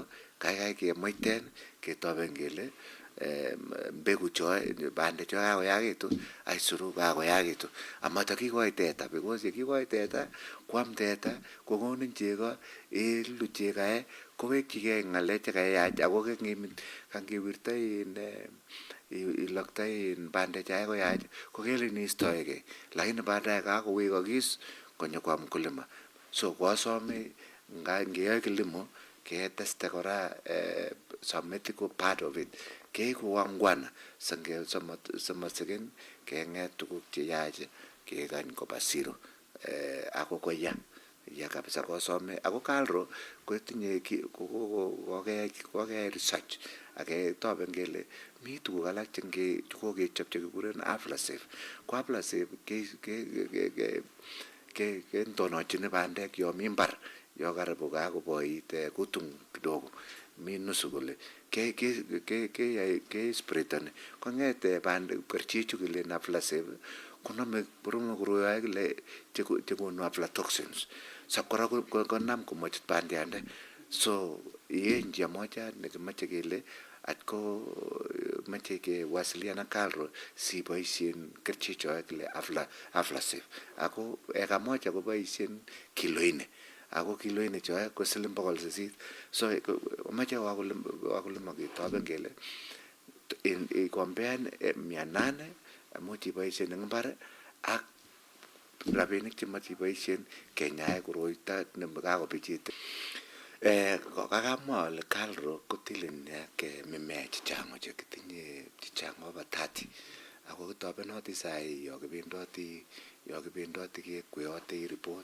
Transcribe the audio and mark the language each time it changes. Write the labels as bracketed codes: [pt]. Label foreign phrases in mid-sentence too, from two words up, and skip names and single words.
[kln] Kaikai kemuiten ketoben kele mbegu choe bandek cho kakoyakitu aisuru kakoyakitu amatakikoi teta because yekikoi teta kwam teta kokonin chego ilu chegae kowekchigei ng'alek chekayach ako kangiwirta ilokta bandek chae koyach kokelin iistoegei [sw] lakini baadaye [kln] kakowekokis konyokwam mkulima. So kwasome ngeyoe kilimo keteste kora [en] some ethical part of it. [kln] Keiku wangwana simasikin keng'et tuguk cheyach kekany koba siro ako koya kabisa kosome. Ako Kalro kotinye kokeyai research aketoben kele mi tuguk alak chekokechop chekikuren aflasafe. Ko aflasafe kentonochin bandek yo mi mbar yo karibu kakoboit kutung kidogo mi nusu kole ke spritani kong'ete bandek kerchechu kile aflasafe konome koroyoe kile chekonu aflatoxins sakora konam komachut bandiande. So iye [sw] njia moja [kln] nekimache kele atko mache kewasiliana Kalro siboisien kerchechoe kile aflasafe. Ako [sw] eka moja [kln] koboisien kilo 4 ako kilo 4 choe ko siling 800. So mache wakulima ketoben kele ikombean 800 amuch iboisien eng mbar ak rabinik chemache iboisien kenyae koroito nekakobichit. Kakamwa ale Kalro kotilin ak mimea chechang ochei, kitinye chechang over 30 ako kitobenoti sai yo kibendoti kekweote report.